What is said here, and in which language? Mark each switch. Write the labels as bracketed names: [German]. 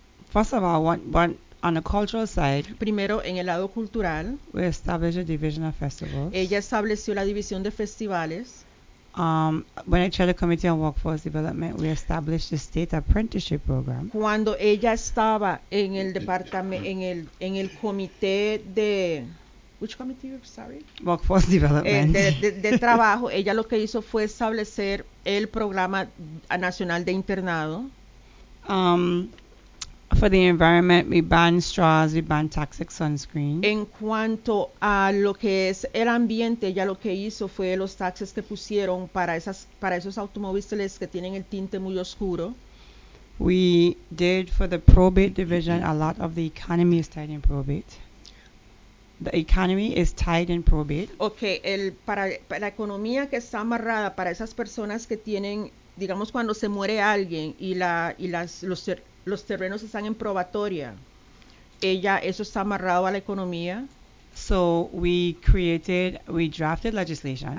[English] First of all, what on the cultural side, [Spanish] primero en el lado cultural, [English] we established a division of festivals. [Spanish] Ella estableció la división de festivales. [English] When I chaired the Committee on Workforce Development, we established the State Apprenticeship Program. [Spanish] Cuando ella estaba en el departamento, en el comité de... [English] Which committee, sorry? Workforce Development. [Spanish] De trabajo, ella lo que hizo fue establecer el programa nacional de internado. [English] For the environment, we banned straws, we banned toxic sunscreen. [Spanish] En cuanto a lo que es el ambiente, ella lo que hizo fue los taxes que pusieron para esas, para esos automóviles que tienen el tinte muy oscuro. [English] We did for the probate division, a lot of the economy is tied in probate. The economy is tied in probate. [Spanish] Okay, el para la economía que está amarrada para esas personas que tienen, digamos, cuando se muere alguien y la y las los terrenos están en probatoria. Ella, eso está amarrado a la economía. [English] So we created, we drafted legislation.